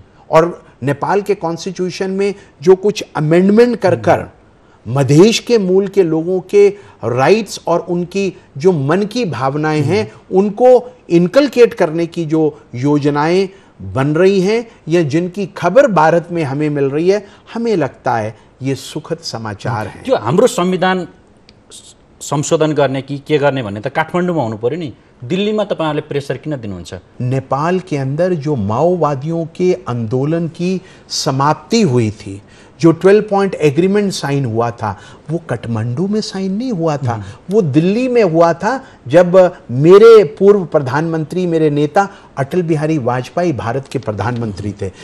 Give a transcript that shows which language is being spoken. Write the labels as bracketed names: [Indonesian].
[Hindi] और नेपाल के कॉन्स्टिट्यूशन में जो कुछ अमेंडमेंट कर मधेश के मूल के लोगों के राइट्स और उनकी जो मन की भावनाएं हैं, उनको इनकलकेट करने की जो योजनाएं बन रही हैं, या जिनकी खबर भारत में हमें मिल रही है, हमें लगता है ये सुखद समाचार है। [Nepali] जो हाम्रो संविधान संशोधन गर्ने कि के गर्ने भन्ने त काठमाडौँमा हुनु पर्यो नि, दिल्लीमा तपाईहरुले प्रेसर किन दिनुहुन्छ? [Hindi] नेपाल के अंदर जो माओवादियों के आंदोलन की समाप्ति हुई थी, जो 12 पॉइंट एग्रीमेंट साइन हुआ था, वो काठमांडू में साइन नहीं हुआ था, वो दिल्ली में हुआ था, जब मेरे पूर्व प्रधानमंत्री, मेरे नेता अटल बिहारी वाजपेयी भारत के प्रधानमंत्री थे।